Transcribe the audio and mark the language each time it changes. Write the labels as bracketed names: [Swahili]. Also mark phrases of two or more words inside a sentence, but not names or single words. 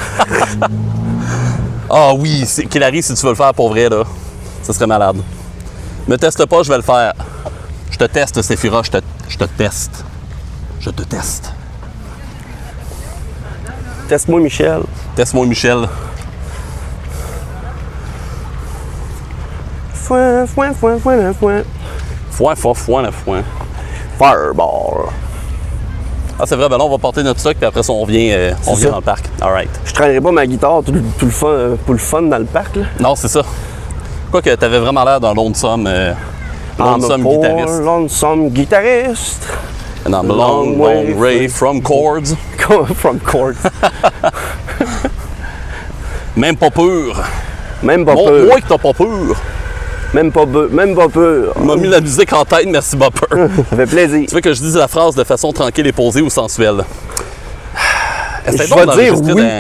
[French] Ah oui, Kilary, si tu veux le faire pour vrai, là, ça serait malade. Me teste pas, je vais le faire. Je te teste, Séphira, je te teste. Je te teste. Teste-moi, Michel. Teste-moi, Michel. Foin, foin, foin, foin, foin. Foin, la foin. Fireball. Ah, c'est vrai, ben là, on va porter notre stock, puis après ça, on vient dans le parc. [English] All right. [French] Je traînerai pas ma guitare tout le fun, pour le fun dans le parc, là. Non, c'est ça. Quoique, t'avais vraiment l'air d'un lonesome guitariste. Lonesome guitariste. [English] And I'm a long way from chords. From chords. [French] Même pas pur. Même pas peur. Moi que t'as pas pur. Même pas peur. Il m'a mis la musique en tête, merci Bopper. Ça fait plaisir. Tu veux que je dise la phrase de façon tranquille et posée ou sensuelle? Je vais dire oui.